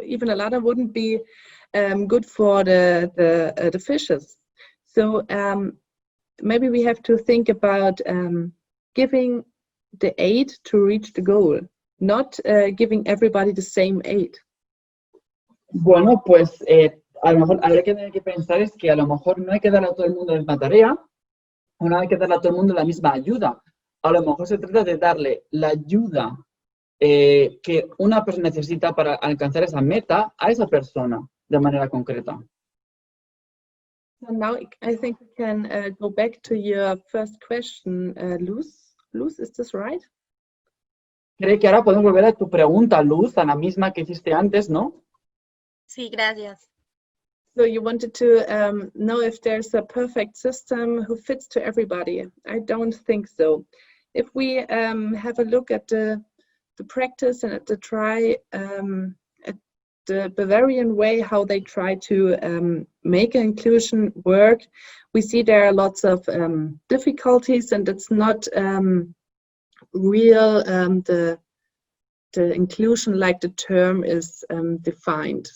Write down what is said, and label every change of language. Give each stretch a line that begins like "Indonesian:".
English: Even a ladder wouldn't be good for the fishes. So maybe we have to think about giving the aid to reach the goal, not giving everybody the same aid.
Spanish: Bueno, pues a lo mejor habría que tener que pensar es que a lo mejor no hay que darle a todo el mundo la misma tarea, o no hay que darle a todo el mundo la misma ayuda. A lo mejor se trata de darle la ayuda que una persona necesita para alcanzar esa meta a esa persona de manera concreta.
English: So now I think we can go back to your first question, Luz. Luz, is this right?
Spanish: Creo que ahora podemos volver a tu pregunta, Luz, a la misma que hiciste antes, ¿no? Sí, gracias.
English: So you wanted to know if there's a perfect system who fits to everybody. I don't think so. If we have a look at the practice and at the at the Bavarian way, how they try to make inclusion work, we see there are lots of difficulties, and it's not real the inclusion like the term is defined.